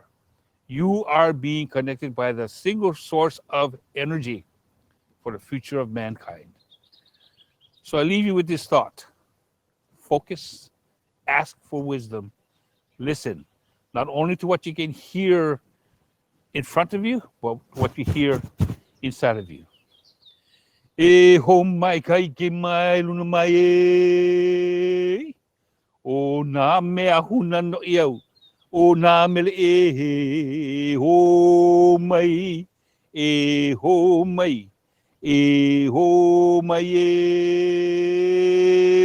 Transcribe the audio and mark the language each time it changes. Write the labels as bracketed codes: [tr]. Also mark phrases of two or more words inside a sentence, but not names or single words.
[en] You are being connected by the single source of energy for the future of mankind. So I leave you with this thought. Focus, ask for wisdom, listen, not only to what you can hear in front of you, but what you hear inside of you. [haw] E ho mai kai ke mai luna mai e. O nā mea huna no iau. O nā mele e ho mai. E ho mai. E ho mai e.